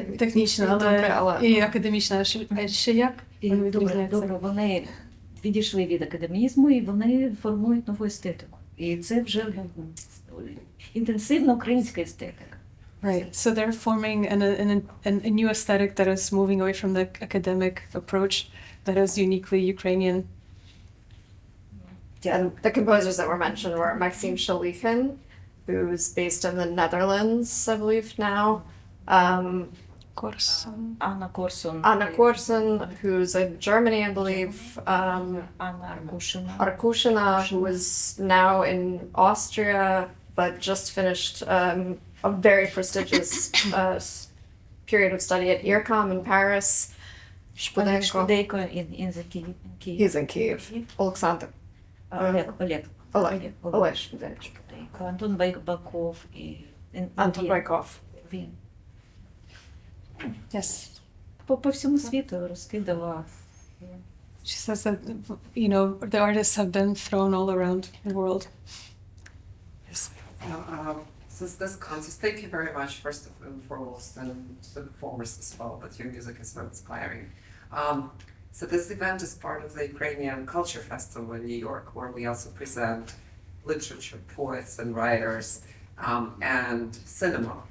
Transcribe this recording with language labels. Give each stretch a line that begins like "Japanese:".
Ukrainian: технічна, але і академічна. Ще як? Добре, вони відійшли від академізму і вони формують нову естетику. І це вже інтенсивна українська естетика.
English: Right. So they're forming a new aesthetic that is moving away from the academic approach that is uniquely Ukrainian. And the composers that were mentioned were Maxim Shalikhin, who's based in the Netherlands, I believe now.
Ukrainian: Анна Корсун.
English: Anna Korsun, who's in Germany, I believe.
Ukrainian: Анна Аркушина.
English: Arkushina, who is now in Austria, but just finished a very prestigious period of study at IRCAM in Paris. Shpudenko. in Kyiv. He's in Kyiv. Alexander. Oleg Shpudenko.
Ukrainian: Антон Байбаков і
English: Anton Baikov.
Ukrainian: Він.
English: Yes.
Ukrainian: По всьому світу розкидала.
English: She says that, the artists have been thrown all around the world. Since this contest, thank you very much, first and foremost, and to the performers as well, but your music is so inspiring. So this event is part of the Ukrainian Culture Festival in New York, where we also present literature, poets and writers, and cinema.